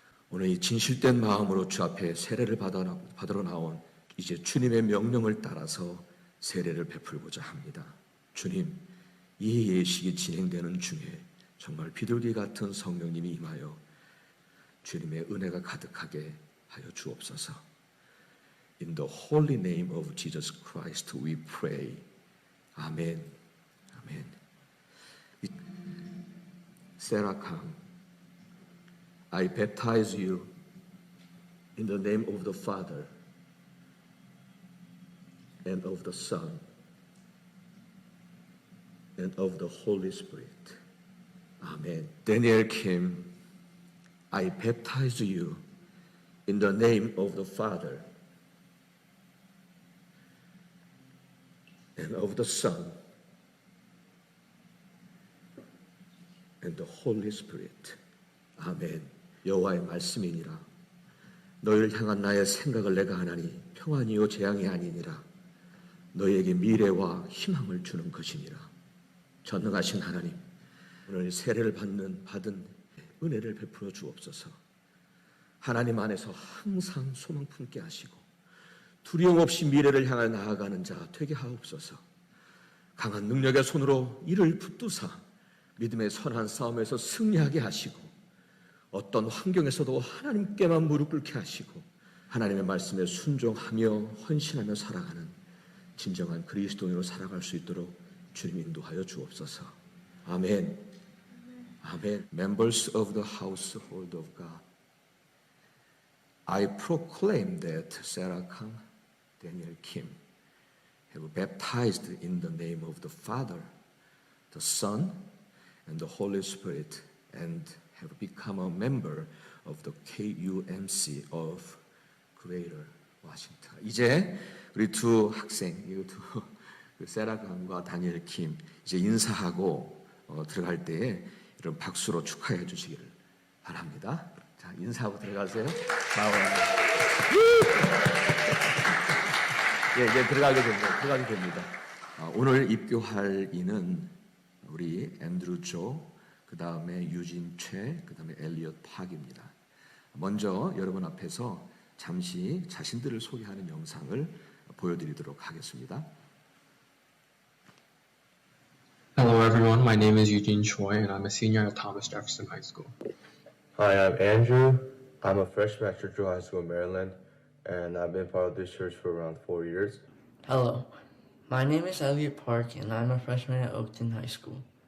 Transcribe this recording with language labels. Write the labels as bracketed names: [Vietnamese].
[Korean] 오늘 이 진실된 마음으로 주 앞에 세례를 받으러 나온 이제 주님의 명령을 따라서 세례를 베풀고자 합니다. 주님, 이 예식이 진행되는 중에 정말 비둘기 같은 성령님이 임하여 주님의 은혜가 가득하게 하여 주옵소서. [English] In the holy name of Jesus Christ we pray. [Korean] 아멘. 아멘. [English] Sarah Kang, I baptize you in the name of the Father and of the Son and of the Holy Spirit. Amen. Daniel Kim, I baptize you in the name of the Father and of the Son and the Holy Spirit. [Korean] 아멘. 여호와의 말씀이니라. 너희를 향한 나의 생각을 내가 하나니 평안이요 재앙이 아니니라. 너희에게 미래와 희망을 주는 것이니라. 전능하신 하나님, 오늘 세례를 받은 은혜를 베풀어 주옵소서. 하나님 안에서 항상 소망 품게 하시고 두려움 없이 미래를 향해 나아가는 자 되게 하옵소서. 강한 능력의 손으로 이를 붙드사 믿음의 선한 싸움에서 승리하게 하시고 어떤 환경에서도 하나님께만 무릎 꿇게 하시고 하나님의 말씀에 순종하며 헌신하며 살아가는 진정한 그리스도인으로 살아갈 수 있도록 주님 인도하여 주옵소서. 아멘. 아멘. [English] Members of the household of God, I proclaim that Sarah Kang, Daniel Kim have baptized in the name of the Father, the Son, and the Holy Spirit, and have become a member of the KUMC of Greater Washington. [Korean] 이제 우리 두 학생, 세라 강과 다니엘 킴 이제 인사하고 들어갈 때에 이런 박수로 축하해 주시기를 바랍니다. 자, 인사하고 들어가세요. 예, 이제 들어가게 됩니다. 오늘 입교할 이는 우리 앤드루 조, 그 다음에 유진 최, 그 다음에 엘리엇 팍입니다. 먼저 여러분 앞에서 잠시 자신들을 소개하는 영상을 보여드리도록 하겠습니다. [English] Hello everyone, my name is Eugene Choi and I'm a senior at Thomas Jefferson High School. Hi, I'm Andrew. I'm a freshman at Churchill High School in Maryland, and I've been part of this church for around 4 years. Hello, my name is Elliot Park and I'm a freshman at Oakton High School.